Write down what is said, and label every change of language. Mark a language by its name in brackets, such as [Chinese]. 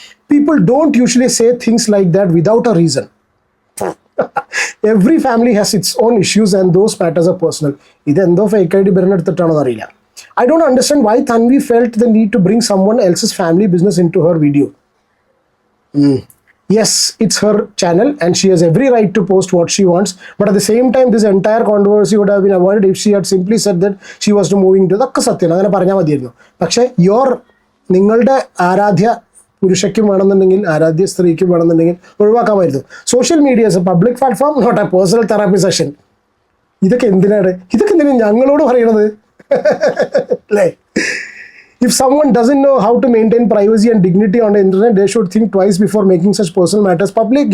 [English] People don't usually say things like that without a reason. Every family has its own issues and those matters are personal. [Malayalam] ഇതെന്തോ fake ആയിട്ട് ബിരനെടുത്തിട്ടാണോ എന്നറിയില്ല. [English] I don't understand why Tanvi felt the need to bring someone else's family business into her video. Yes, it's her channel and she has every right to post what she wants. But at the same time, this entire controversy would have been avoided if she had simply said that she was to moving to. [Malayalam] അതൊക്കെ സത്യം, അങ്ങനെ പറഞ്ഞാൽ മതിയായിരുന്നു. പക്ഷേ നിങ്ങളുടെ ആരാധ്യ പുരുഷയ്ക്കും വേണമെന്നുണ്ടെങ്കിൽ, ആരാധ്യ സ്ത്രീക്കും വേണമെന്നുണ്ടെങ്കിൽ ഒഴിവാക്കാമായിരുന്നു. [English] Social media is a public platform, not a personal therapy session. [Malayalam] ഇതൊക്കെ എന്തിനാണ് ഞങ്ങളോട് പറയണത് അല്ലേ? [English] If someone doesn't know how to maintain privacy and dignity on the internet, they should think twice before making such personal matters public.